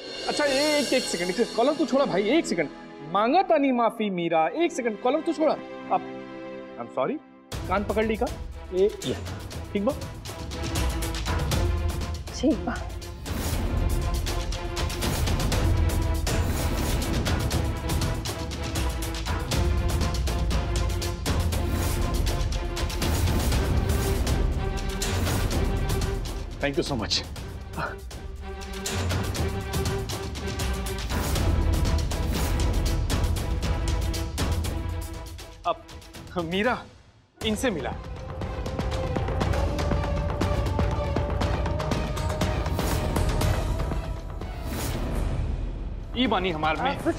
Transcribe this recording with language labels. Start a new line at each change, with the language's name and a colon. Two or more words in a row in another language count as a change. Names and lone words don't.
Bhojpuri: अच्छा एक सेकंड, कॉलर तू छोड़ा भाई, एक सेकंड। मांगा तानी माफी मीरा, एक सेकंड, कॉलर तू छोड़ा। अब
English: I am sorry,
Bhojpuri: कान पकड़ ली का ये ठीक बा, ठीक बा।
English: thank you so much.
Bhojpuri: अब मीरा इनसे मिला। ई बानी हमार में